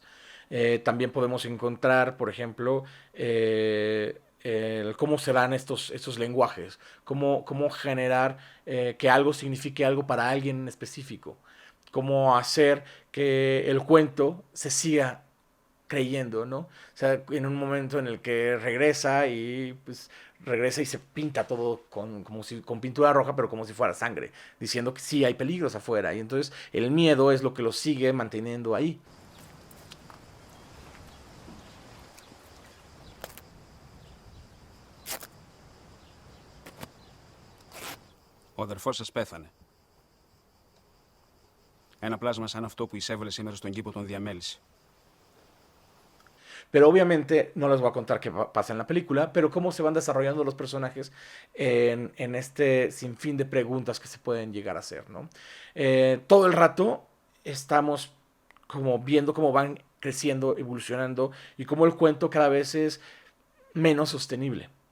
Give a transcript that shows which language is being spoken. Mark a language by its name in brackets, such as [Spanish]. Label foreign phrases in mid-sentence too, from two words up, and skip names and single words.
[Spanish] También podemos encontrar, por ejemplo, cómo se dan estos lenguajes, cómo generar que algo signifique algo para alguien en específico, cómo hacer que el cuento se siga creyendo, ¿no? O sea, en un momento en el que regresa y se pinta todo con pintura roja, pero como si fuera sangre, diciendo que sí hay peligros afuera, y entonces el miedo es lo que lo sigue manteniendo ahí. [Greek] Ο αδερφός σας πέθανε. Ένα πλάσμα σαν αυτό που εισέβαλε σήμερα στον κήπο τον διαμέλισε. [Spanish] Pero obviamente no les voy a contar qué pasa en la película, pero cómo se van desarrollando los personajes en este sinfín de preguntas que se pueden llegar a hacer, ¿no? Todo el rato estamos como viendo cómo van creciendo, evolucionando, y cómo el cuento cada vez es menos sostenible.